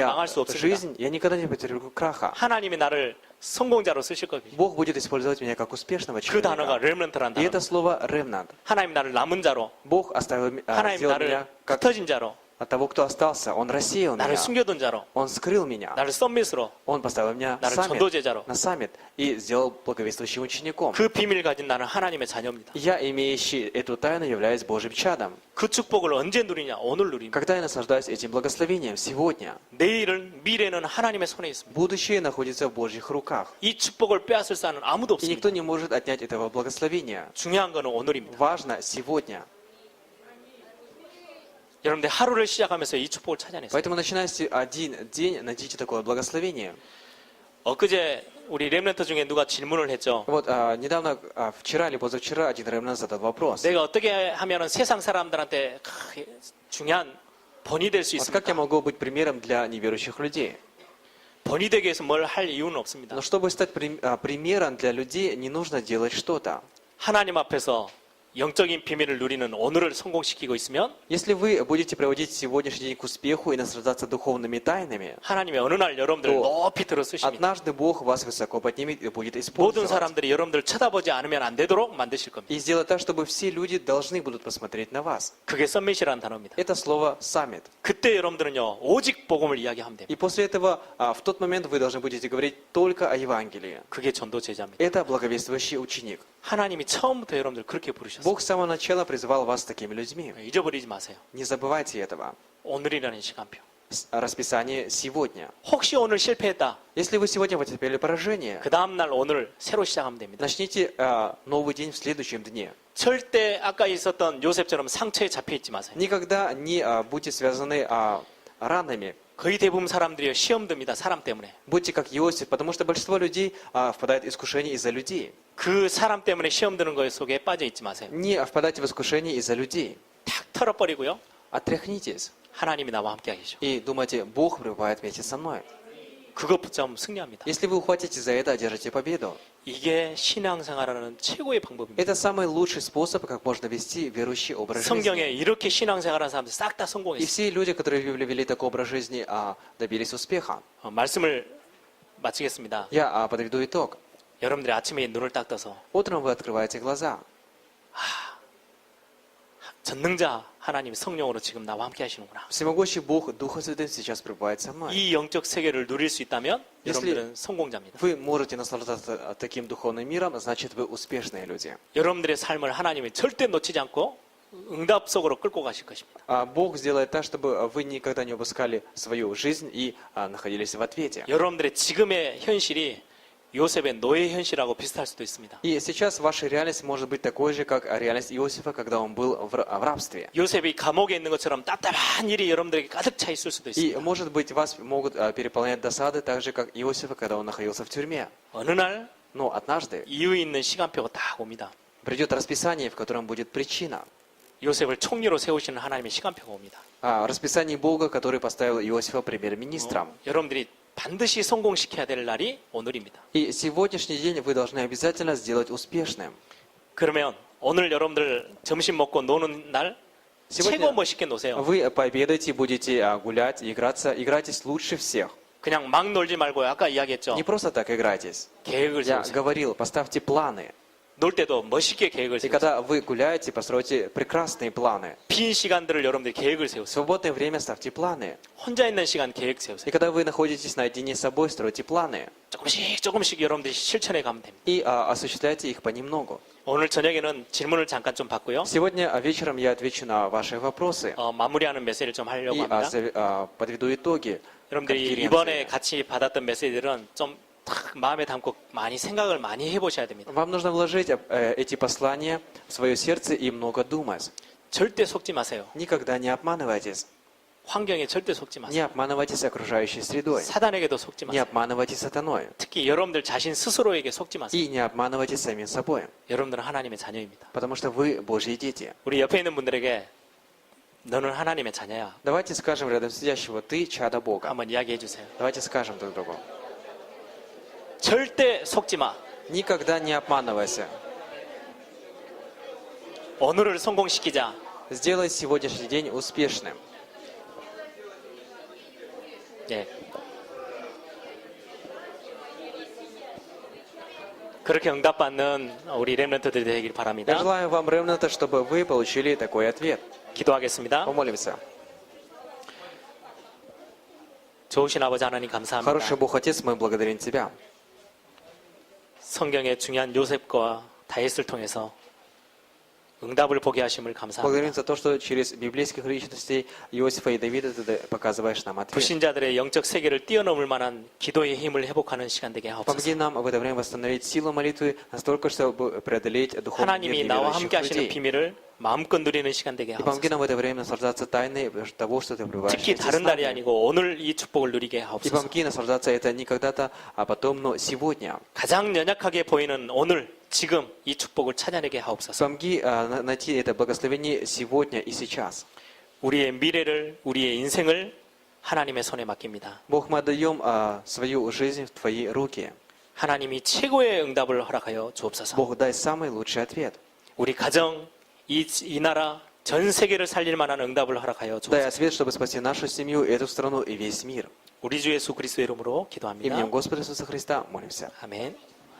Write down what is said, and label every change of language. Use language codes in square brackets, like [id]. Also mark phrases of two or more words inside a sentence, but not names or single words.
[ru] Моя [ko] 망할 수 없습니다. [ru] жизнь, я никогда не потерплю краха. [ko] 하나님이 나를 성공자로 쓰실 겁니다. [ru] Бог будет использовать меня как успешного [ko] 그 단어가 [ru] человека. [ko] 렘넌트란 [ru] И [ko] 단어. [ru] это слово «ремнант». [ko] 하나님 나를 남은 자로, [ru] Бог оставил, [ko] 하나님 [ru] сделал [ko] 나를 [ru] меня как [ko] 흩어진 자로, [ru] от того, кто остался. Он рассеял [ko] 나를 [ru] меня. [ko] 숨겨둔 자로, [ru] Он скрыл меня. [ko] 나를 썸밋으로, [ru] Он поставил меня [ko] 나를 [ru] саммит, [ko] 전도제자로. [ru] на саммит и сделал благовествующим учеником. [ko] 그 비밀을 가진 나는 하나님의 자녀입니다. [ru] Я, имеющий эту тайну, являюсь Божьим чадом. [ko] 그 축복을 언제 누리냐? 오늘 누립니다. [ru] Когда я наслаждаюсь этим благословением? Сегодня. [ko] 내일은, 미래는 하나님의 손에 있습니다. [ru] Будущее находится в Божьих руках. [ko] 이 축복을 빼앗을 사는 아무도 [ru] И никто [ko] 없습니다. [ru] не может отнять этого благословения. [ko] 중요한 거는 오늘입니다. [ru] Важно сегодня. [ko] 여러분들 하루를 시작하면서 이 축복을 찾아냈어요. [ru] Поэтому начиная с один день, найдите такое благословение. [ko] 엊그제 우리 렘넌트 중에 누가 질문을 했죠. [ru] Вот недавно, вчера или позавчера, один ремнант задал вопрос. [ko] 내가 어떻게 하면 세상 사람들한테 중요한 번이 될 수 [ru] Вот как я [ko] 있습니까? [ru] могу быть примером для неверующих людей? [ko] 번이 되기 위해서 뭘 할 이유는 없습니다. [ru] Но чтобы стать примером для людей, не нужно делать что-то. [ko] 하나님 앞에서 영적인 비밀을 누리는 오늘을 성공시키고 있으면 [ru] Если вы будете проводить сегодняшний день к успеху и наслаждаться духовными тайнами, [ko] 하나님이 어느 날 여러분들을 또 높이 들어 쓰십니다. [ru] однажды Бог вас высоко поднимет и будет [ko] 모든 [ru] использовать. [ko] 사람들이 여러분들을 쳐다보지 않으면 안 되도록 만드실 겁니다. [ru] И сделать так, чтобы все люди должны будут посмотреть на вас. [ko] 그게 썸밋이라는 단어입니다. [ru] Это слово «саммит». [ko] 그때 여러분들은요, 오직 복음을 이야기하면 됩니다. [ru] И после этого, в тот момент вы должны будете говорить только о Евангелии. [ko] 그게 전도 제자입니다. [ru] Это благовествующий ученик. [ko] 하나님이 처음부터 여러분들 그렇게 부르셨어요. [ru] Бог с самого начала призывал вас такими людьми. [ko] 잊어버리지 마세요. [ru] Не забывайте этого. [ko] 오늘이라는 시간표. [ru] Расписание сегодня. [ko] 혹시 오늘 실패했다. [ru] Если вы сегодня потерпели поражение, [ko] 그 다음날 오늘 새로 시작하면 됩니다. [ru] начните новый день в следующем дне. [ko] 절대 아까 있었던 요셉처럼 상처에 잡혀 있지 마세요. [ru] Никогда не будьте связаны ранами. [ko] 거의 대부분 사람들이 시험 듭니다. 사람 때문에. [ru] Будьте как Иосиф, потому что большинство людей впадает в искушение из-за людей. [ko] 그 사람 때문에 시험 드는 거 속에 빠져 있지 마세요. [ru] Не впадайте в искушение из-за людей. [ko] 탁 털어버리고요. [ru] Отряхнитесь [ko] 하나님이 나와 함께 하시죠. [ru] и думайте, Бог пребывает вместе со мной. [ko] 그것 붙잡으면 승리합니다. [ru] Если вы ухватитесь за это, одержите победу. [ko] 이게 신앙생활하는 최고의 방법입니다. [ru] Это самый лучший способ, как можно вести верующий образ жизни. [ko] 성경에 이렇게 신앙생활하는 사람들 싹 다 [ru] И [ko] 성공했어요. [ru] все люди, которые вели такой образ жизни, добились успеха. [ko] 말씀을 마치겠습니다. [ru] Я подведу итог. [ko] 여러분들이 아침에 눈을 딱 떠서 [ru] Утром вы открываете глаза. [ko] 전능자 하나님 성령으로 지금 나와 함께 하시는구나. [ru] Всемогущий Бог, Духом Святым сейчас пребывает со мной. [ko] 이 영적 세계를 누릴 수 있다면 [ru] Если- [ko] 여러분들은 성공자입니다. [ru] Вы можете наслаждаться таким духовным миром, значит вы успешные люди. [ko] 여러분들의 삶을 하나님이 절대 놓치지 않고 응답 속으로 끌고 가실 것입니다. [ru] Бог сделает так, чтобы вы никогда не упускали свою жизнь и находились в ответе. [ko] 여러분들의 지금의 현실이 요셉의 노예 현실하고 비슷할 수도 있습니다. [ru] И сейчас ваша реальность может быть такой же, как реальность Иосифа, когда он был в рабстве. [ko] 요셉이 감옥에 있는 것처럼 답답한 일이 여러분들에게 가득 차 있을 수도 [ru] И, [ko] 있습니다. [ru] может быть, вас могут переполнять досады, так же, как Иосифа, когда он находился в тюрьме. [ko] 어느 날 [ru] Но однажды [ko] 이유 있는 시간표가 딱 옵니다. [ru] придет расписание, в котором будет причина. [ko] 요셉을 총리로 세우시는 하나님의 시간표가 옵니다. [ru] Расписание Бога, который поставил Иосифа премьер-министром. [ko] 여러분들이 반드시 성공시켜야 될 날이 오늘입니다. [ru] И сегодняшний день вы должны обязательно сделать успешным. [ko] 그러면 오늘 여러분들 점심 먹고 노는 날 [ru] Сегодня- [ko] 최고 멋있게 노세요. [ru] Вы пообедаете, будете гулять, играться, играйтесь лучше всех. [ko] 그냥 막 놀지 말고 아까 이야기했죠. [ru] Не просто так играйтесь. [ko] 계획을 [ru] Я [ko] 세우세요. [ru] говорил, поставьте планы. [ko] 놀 때도 멋있게 계획을 [ru] И [ko] 세우세요. [ru] когда вы гуляете, постройте прекрасные планы. [ko] 빈 시간들을 여러분들이 계획을 [ru] В [ko] 세우세요. [ru] свободное время ставьте планы. [ko] 혼자 있는 시간 계획 세우세요. [ru] И когда вы находитесь наедине с собой, стройте планы. [ko] 조금씩 여러분들이 실천해 가면 됩니다. [ru] И осуществляйте их понемногу. [ko] 오늘 저녁에는 질문을 잠깐 좀 받고요. [ru] Сегодня вечером я отвечу на ваши вопросы. [ko] 마무리하는 메시지를 좀 하려고 [ru] И [ko] 합니다. [ru] подведу итоги. [ko] 여러분들이 이번에 같이 받았던 메시지들은 좀 탁 마음에 담고 많이 생각을 많이 해보셔야 됩니다. [ru] Вам нужно вложить эти послания в свое сердце и много думать. [ko] 절대 속지 마세요. [ru] Никогда не обманывайтесь. [ko] 환경에 절대 속지 [ru] Не [ko] 마세요. [ru] обманывайтесь окружающей средой. [ko] 사단에게도 속지 [ru] Не [ko] 마세요. [ru] обманывайтесь сатаной. [ko] 특히 여러분들 자신 스스로에게 속지 마세요. [ru] И не обманывайтесь самим собой. [ko] 여러분들은 하나님의 자녀입니다. [ru] Потому что вы Божьи дети. [ko] 우리 옆에 있는 분들에게 너는 하나님의 자녀야. [ru] Давайте скажем рядом сидящего, ты чадо Бога. [ko] 한번 이야기해 주세요. [ru] Давайте скажем друг другу. [ko] 절대 속지 마. [ru] Никогда не обманывайся. [ko] 오늘을 성공시키자. [ru] Сделай сегодняшний день успешным. [ko] 예. 그렇게 응답받는 우리 렘넌트들이 되길 [ru] Я [ko] 바랍니다. [ru] желаю вам, ремнанты, чтобы вы получили такой ответ. [ko] 기도하겠습니다. [ru] Помолимся. [ko] 좋으신 아버지 하나님 감사합니다. [ru] Хороший Бог Отец, мы благодарим Тебя. [ko] 성경의 중요한 요셉과 다윗을 통해서 응답을 보게 하심을 [ru] Благодарим [ko] 감사합니다. [ru] за то, что через библейских личностей Иосифа и Давида ты показываешь нам ответ. [ko] 불신자들의 영적 세계를 뛰어넘을 만한 기도의 힘을 회복하는 시간 되게 하옵소서. [ru] Помоги нам в это время восстановить силу молитвы настолько, чтобы преодолеть духовный мир [ko] 하나님이 나와 [ru] неверующих [ko] 함께 하시는 [ru] людей. [ko] 비밀을 마음껏 누리는 시간 되게 [ru] И помоги [ko] 하옵소서. [ru] нам в это время наслаждаться тайной того, что ты пребываешь [ko] 특히 [ru] вместе с [ko] 다른 날이 [ru] нами. [ko] 아니고 오늘 이 축복을 누리게 [ru] И [ko] 하옵소서. [ru] помоги наслаждаться это не когда-то, а потом, но сегодня. [ko] 가장 연약하게 보이는 오늘, 지금 이 축복을 찾아내게 하옵소서. [ru] Помоги найти это благословение сегодня и сейчас. [ko] 우리의 미래를, 우리의 인생을 하나님의 손에 맡깁니다. [ru] Бог, мы отдаем свою жизнь в Твои руки. [ko] 하나님이 최고의 응답을 허락하여 주옵소서. [ru] Бог, дай самый лучший ответ. [ko] 우리 가정, 이 나라, 전 세계를 살릴 만한 응답을 허락하여 [ru] Дай [ko] 주옵소서. [ru] ответ, чтобы спасти нашу семью, эту страну и весь мир. [ko] 우리 주 예수 그리스도의 이름으로 기도합니다. [ru] Именем Господа Иисуса Христа молимся. [ko] 아멘.